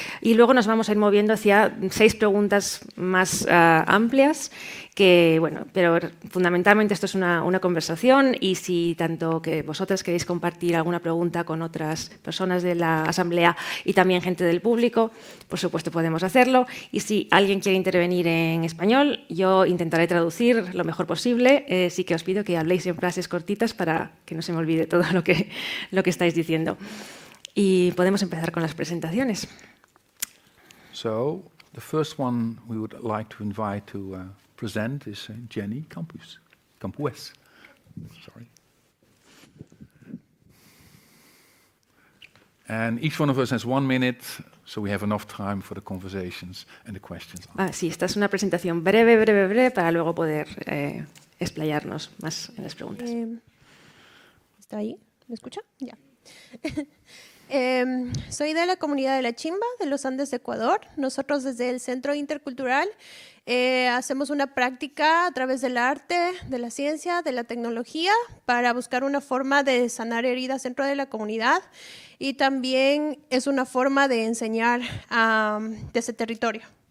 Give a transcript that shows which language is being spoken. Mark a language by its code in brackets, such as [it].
[es] Y luego nos vamos a ir moviendo hacia 6 preguntas más amplias, pero fundamentalmente esto es una conversación, y si tanto que vosotras queréis compartir alguna pregunta con otras personas de la asamblea y también gente del público, por supuesto podemos hacerlo. Y si alguien quiere intervenir en español, yo intentaré traducir lo mejor posible. Sí que os pido que habléis en frases cortitas para que no se me olvide todo lo que estáis diciendo. Y podemos empezar con las presentaciones. [en] So, the first one we would like to invite to present is Jenny Campus. Sorry. And each one of us has 1 minute, so we have enough time for the conversations and the questions. [es] Sí, esta es una presentación breve para luego poder explayarnos más en las preguntas. ¿Está ahí? ¿Me escucha? Ya. Soy de la comunidad de La Chimba, de los Andes de Ecuador. Nosotros desde el Centro Intercultural hacemos una práctica a través del arte, de la ciencia, de la tecnología, para buscar una forma de sanar heridas dentro de la comunidad, y también es una forma de enseñar de ese territorio.